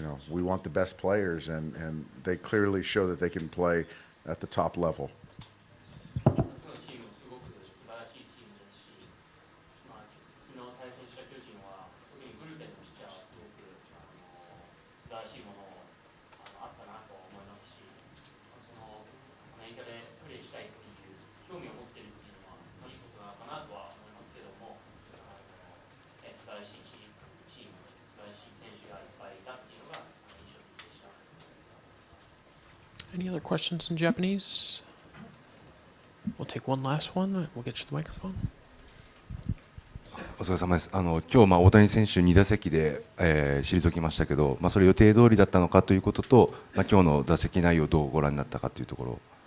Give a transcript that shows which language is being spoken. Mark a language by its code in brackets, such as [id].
[en] We want the best players, and they clearly show that they can play at the top level. [ja] そのチームすごく素晴らしいチームですし、昨日対戦した巨人は特にブルペンのピッチャーはすごく素晴らしいものをあったなと思いますし、アメリカでプレーしたいっていう興味を持っているっていうのはいいことなのかなとは思いますけども、素晴らしいチーム、素晴らしい選手がいっぱいいたっていうのが印象的でした。 [en] Any other questions in Japanese? We'll take one last one. We'll get you the microphone. [ja] お疲れ様です。今日大谷選手2打席で、退きましたけど、それ予定通りだったのかということと、今日の打席内容をどうご覧になったかというところ。